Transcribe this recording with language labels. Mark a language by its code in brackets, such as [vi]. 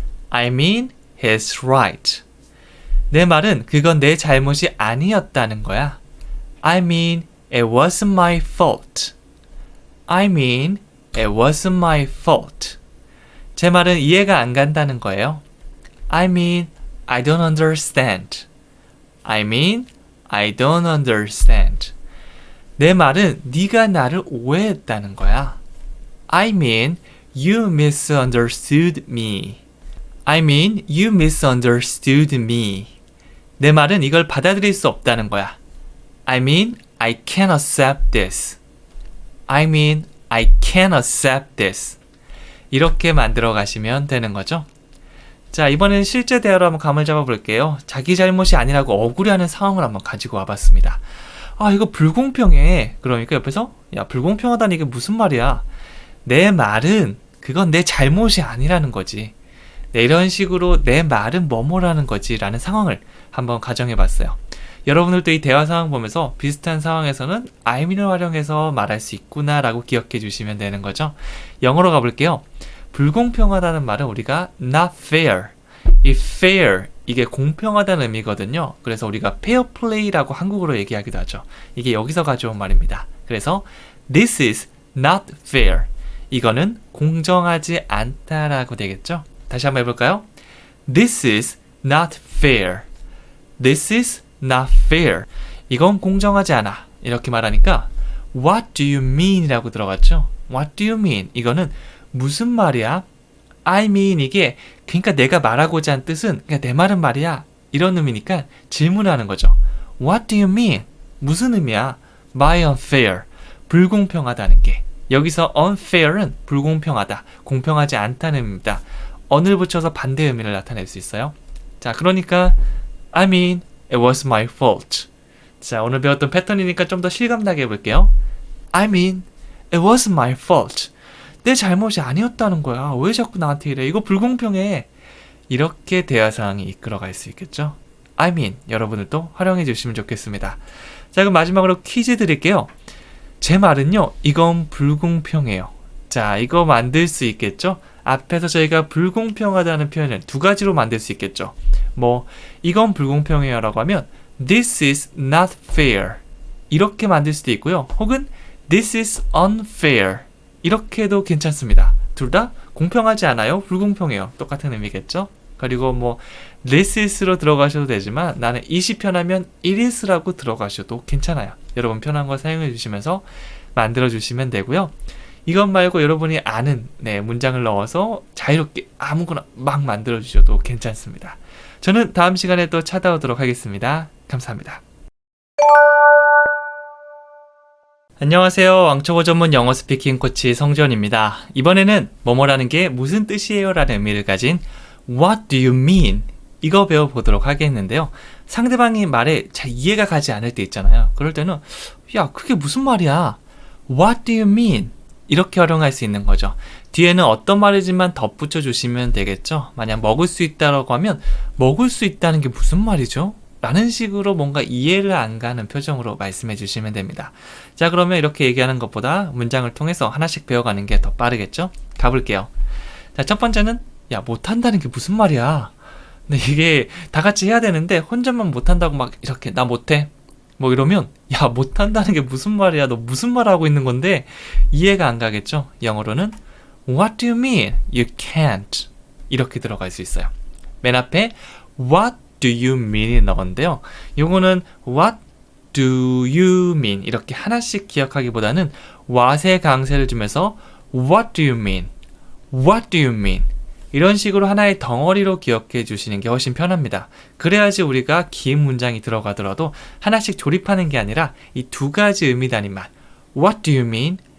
[en] I mean he's right. [ko] 내 말은 그건 내 잘못이 아니었다는 거야. [en] I mean it wasn't my fault. I mean it wasn't my fault. [ko] 제 말은 이해가 안 간다는 거예요. [en] I mean I don't understand. I mean I don't understand. [ko] 내 말은 네가 나를 오해했다는 거야. [en] I mean you misunderstood me. I mean you misunderstood me. [ko] 내 말은 이걸 받아들일 수 없다는 거야. [en] I mean I can't accept this. I mean I can't accept this. [ko] 이렇게 만들어 가시면 되는 거죠. 자, 이번엔 실제 대화로 한번 감을 잡아 볼게요. 자기 잘못이 아니라고 억울해하는 상황을 한번 가지고 와봤습니다. 이거 불공평해. 그러니까 옆에서 야, 불공평하다니 이게 무슨 말이야. 내 말은 그건 내 잘못이 아니라는 거지. 네, 이런 식으로 내 말은 뭐뭐라는 거지 라는 상황을 한번 가정해 봤어요. 여러분들도 이 대화 상황 보면서 비슷한 상황에서는 I mean을 활용해서 말할 수 있구나 라고 기억해 주시면 되는 거죠. 영어로 가볼게요. 불공평하다는 말은 우리가 not fair. 이 fair, 이게 공평하다는 의미거든요. 그래서 우리가 fair play라고 한국어로 얘기하기도 하죠. 이게 여기서 가져온 말입니다. [en] 그래서 this is not fair. [ko] 이거는 공정하지 않다라고 되겠죠. 다시 한번 해볼까요? [en] This is not fair. This is not fair. [ko] 이건 공정하지 않아. 이렇게 말하니까 [en] What do you mean? [ko] 이라고 들어갔죠. [en] What do you mean? [ko] 이거는 무슨 말이야? I mean 이게 그러니까 내가 말하고자 한 뜻은 그러니까 내 말은 말이야. 이런 의미니까 질문하는 거죠. [en] What do you mean? [ko] 무슨 의미야? [en] by unfair. [ko] 불공평하다는 게. 여기서 unfair은 불공평하다, 공평하지 않다는 의미입니다. on을 붙여서 반대 의미를 나타낼 수 있어요. [en] 자, 그러니까 I mean, it was my fault. [ko] 자, 오늘 배웠던 패턴이니까 좀 더 실감나게 해볼게요. [en] I mean, it was my fault. [ko] 내 잘못이 아니었다는 거야. 왜 자꾸 나한테 이래? 이거 불공평해. 이렇게 대화 상황이 이끌어갈 수 있겠죠. I mean, 여러분들도 활용해 주시면 좋겠습니다. 자, 그럼 마지막으로 퀴즈 드릴게요. 제 말은요, 이건 불공평해요. 자, 이거 만들 수 있겠죠? 앞에서 저희가 불공평하다는 표현을 두 가지로 만들 수 있겠죠. 뭐, 이건 불공평해요 라고 하면 [en] This is not fair. [ko] 이렇게 만들 수도 있고요. [en] 혹은 This is unfair. [ko] 이렇게 해도 괜찮습니다. 둘 다 공평하지 않아요. 불공평해요. 똑같은 의미겠죠? 그리고 뭐 This is로 들어가셔도 되지만 나는 it이 편하면 it is라고 들어가셔도 괜찮아요. 여러분 편한 거 사용해 주시면서 만들어 주시면 되고요. 이것 말고 여러분이 아는 문장을 넣어서 자유롭게 아무거나 막 만들어 주셔도 괜찮습니다. 저는 다음 시간에 또 찾아오도록 하겠습니다. 감사합니다. 안녕하세요. 왕초보 전문 영어 스피킹 코치 성전입니다. 이번에는 뭐뭐라는 게 무슨 뜻이에요? 라는 의미를 가진 [en] What do you mean? [ko] 이거 배워보도록 하겠는데요. 상대방이 말에 잘 이해가 가지 않을 때 있잖아요. 그럴 때는 야, 그게 무슨 말이야? [en] What do you mean? [ko] 이렇게 활용할 수 있는 거죠. 뒤에는 어떤 말이지만 덧붙여 주시면 되겠죠. 만약 먹을 수 있다라고 하면 먹을 수 있다는 게 무슨 말이죠? 라는 식으로 뭔가 이해를 안 가는 표정으로 말씀해 주시면 됩니다. 자, 그러면 이렇게 얘기하는 것보다 문장을 통해서 하나씩 배워가는 게 더 빠르겠죠? 가볼게요. 자, 첫 번째는 야, 못한다는 게 무슨 말이야? 근데 이게 다 같이 해야 되는데 혼자만 못한다고 막 이렇게 나 못해 뭐 이러면 야, 못한다는 게 무슨 말이야? 너 무슨 말 하고 있는 건데 이해가 안 가겠죠? [en] 영어로는 What do you mean? You can't. [ko] 이렇게 들어갈 수 있어요. 맨 앞에 [en] What do you mean [ko] 이 나오는데요. [en] 요거는 What do you mean? [ko] 이렇게 하나씩 기억하기보다는 what의 강세를 주면서 [en] What do you mean? What do you mean? [ko] 이런 식으로 하나의 덩어리로 기억해 주시는 게 훨씬 편합니다. 그래야지 우리가 긴 문장이 들어가더라도 하나씩 조립하는 게 아니라 이 두 가지 의미 단위만 [en] What do you mean?